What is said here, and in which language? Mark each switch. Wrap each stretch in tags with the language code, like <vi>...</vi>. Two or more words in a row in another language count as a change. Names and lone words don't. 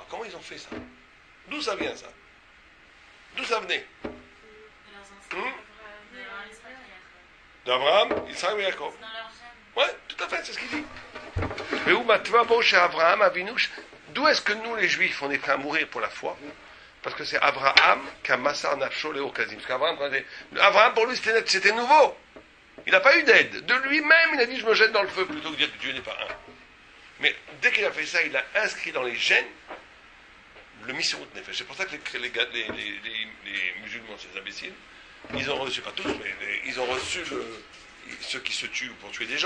<fr>Comment ils ont fait ça? D'où ça vient, ça? D'où ça venait? D'Abraham, Israël et Jacob. Oui, tout à fait, c'est ce qu'il dit. D'où est-ce que nous, les Juifs, on est prêts à mourir pour la foi? Parce que c'est Abraham qui a</fr> <he>מסר נפשו לאור כשדים.</he> <fr>Parce qu'Abraham, pour lui, c'était nouveau. Il n'a pas eu d'aide. De lui-même, il a dit, je me jette dans le feu, plutôt que de dire que Dieu n'est pas un. Mais dès qu'il a fait ça, il a inscrit dans les gènes le</fr> <he>מסירות נפש.</he> <fr>C'est pour ça que les musulmans, ces imbéciles, ils ont reçu, pas tous, mais ils ont reçu ceux qui se tuent pour tuer des gens.</fr>